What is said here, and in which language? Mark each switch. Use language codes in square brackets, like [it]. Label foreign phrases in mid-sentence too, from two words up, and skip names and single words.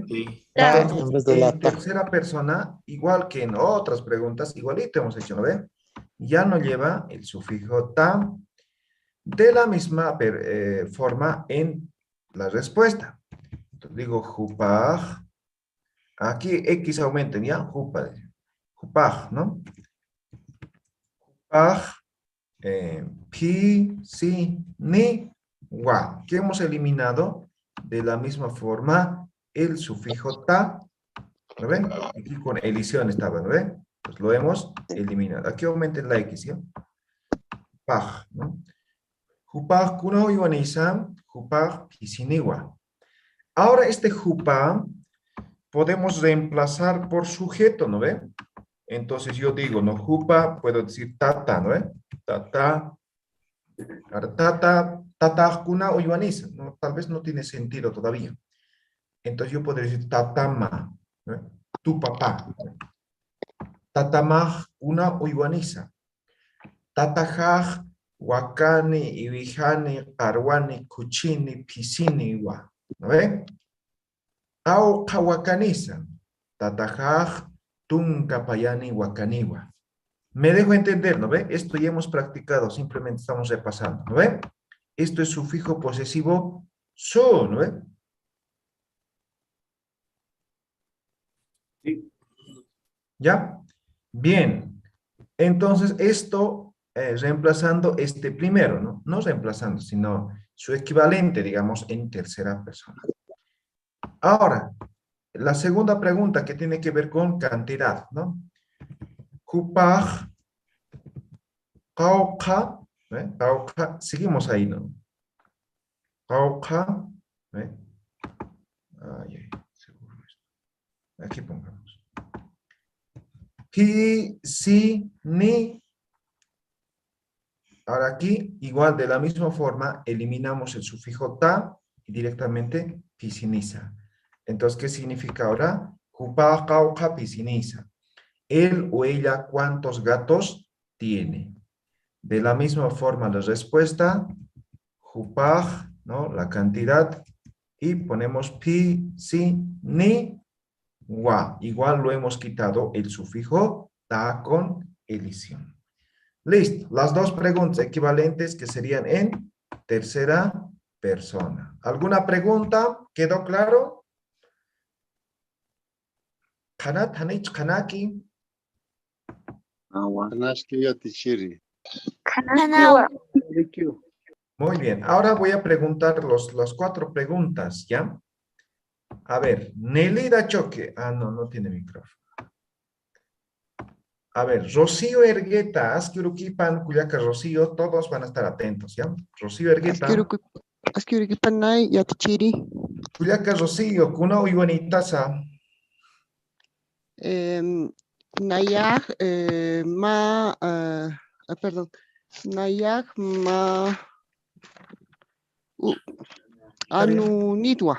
[es] Entonces, en tercera persona, igual que en otras preguntas, igualito hemos hecho, ¿no ven? Ya no lleva el sufijo ta de la misma forma en la respuesta. Entonces digo jupaj. Aquí X aumenten, ¿ya? Jupaj. Jupaj, ¿no? Jupaj. Pi, si, ni, wa. ¿Qué hemos eliminado? De la misma forma, el sufijo ta, ¿lo ven? Aquí con elición estaba, ¿no ven? Pues lo hemos eliminado. Aquí aumenten la X, ¿ya? Jupaj, ¿no? [ay] Jupaj kuno iwanisa, jupaj pisiniwa. [es] Ahora este jupaj podemos reemplazar por sujeto, ¿no ven? Entonces yo digo, no, jupaj, puedo decir tata, ¿no ven? Tata. [ay] Ahora, tata kuna o iwanisa, ¿no? [es] Tal vez no tiene sentido todavía. Entonces yo podría decir tatama, ¿no? Tu papá. [ay] Tatamaj kuna o iwanisa. Tatajaj wakani, ibijani, parwani, kuchini, pisini, iwa. [es] ¿No ven? [ay] Au kawakanisa. Tatajaj tunkapayani, wakaniwa. [es] Me dejo entender, ¿no ve? Esto ya hemos practicado, simplemente estamos repasando, ¿no ve? Esto es sufijo posesivo su, ¿no ve? Sí. ¿Ya? Bien. Entonces, esto reemplazando este primero, ¿no? No reemplazando, sino su equivalente, digamos, en tercera persona. Ahora, la segunda pregunta que tiene que ver con cantidad, ¿no? [ay] Jupaj, kauka, ¿eh? Kauka, [es] seguimos ahí, ¿no? Kauka, ¿eh? Ay, seguro esto. Aquí pongamos. Pi, si, ni. Ahora aquí, igual de la misma forma, eliminamos el sufijo ta y directamente pisinisa. Entonces, ¿qué significa ahora? [ay] Jupaj, kauka, pisinisa. [es] Él o ella, ¿cuántos gatos tiene? De la misma forma la respuesta, jupaj, ¿no? La cantidad, y ponemos pi, si, ni, wa. Igual lo hemos quitado el sufijo ta con elición. Listo. Las dos preguntas equivalentes que serían en tercera persona. ¿Alguna pregunta? ¿Quedó claro? [ay] Kanat, hanich, kanaki. Kanaski yatichiri. Kanao. [es] Muy bien, ahora voy a preguntar las 4 preguntas, ¿ya? A ver, Nelida Choque. Ah, no, no tiene micrófono. A ver, Rocío Ergueta, [ay] Asquiuruquipan, Cuyaca [es] Rocío, todos van a estar atentos, ¿ya? Rocío Ergueta. [ay] Asquiuruquipanay, Yatichiri. Cuyaca Rocío, Kuna Uiwanitasa. Nayag, perdón. Nayag, Anunitwa.